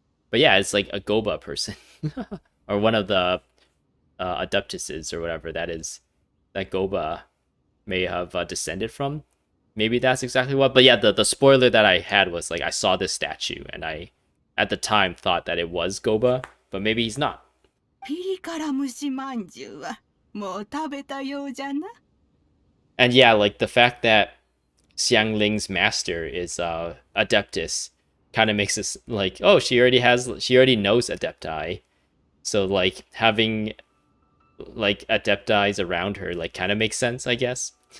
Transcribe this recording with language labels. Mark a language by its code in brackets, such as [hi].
[en] But yeah, it's like a Goba person. Or one of the Adeptuses or whatever that Goba may have descended from. Maybe that's exactly what. But yeah, the spoiler that I had was like I saw this statue and I at the time thought that it was Goba, but maybe he's not. [ja] ピリ辛蒸しまんじゅうはもう食べたようじゃな。 [en] And yeah, like the fact that Xiangling's master is Adeptus kind of makes us like, oh, she already knows Adepti. So like having like Adeptis around her like kind of makes sense, I guess.